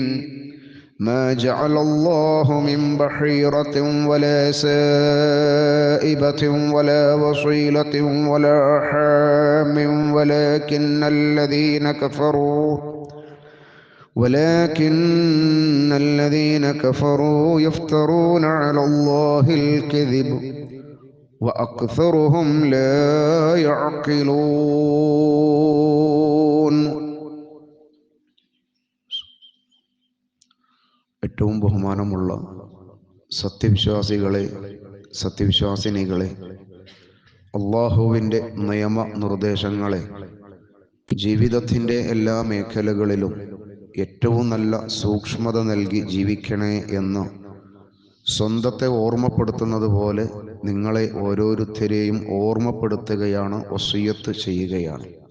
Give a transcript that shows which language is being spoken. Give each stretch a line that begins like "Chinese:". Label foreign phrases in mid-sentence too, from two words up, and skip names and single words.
Arabic: ما جعل الله من بحيرة ولا سائبة ولا وصيلة ولا حام ولكن الذين كفروا يفترون على الله الكذب وأكثرهم لا يعقلون.
Malayalam: ഏറ്റവും ബഹുമാനമുള്ള സത്യവിശ്വാസികളെ, സത്യവിശ്വാസിനികളെ, അള്ളാഹുവിൻ്റെ നിയമനിർദ്ദേശങ്ങളെ ജീവിതത്തിൻ്റെ എല്ലാ മേഖലകളിലും ഏറ്റവും നല്ല സൂക്ഷ്മത നൽകി ജീവിക്കണേ എന്ന് സ്വന്തത്തെ ഓർമ്മപ്പെടുത്തുന്നത് പോലെ നിങ്ങളെ ഓരോരുത്തരെയും ഓർമ്മപ്പെടുത്തുകയാണ്, വസിയ്യത്ത് ചെയ്യുകയാണ്.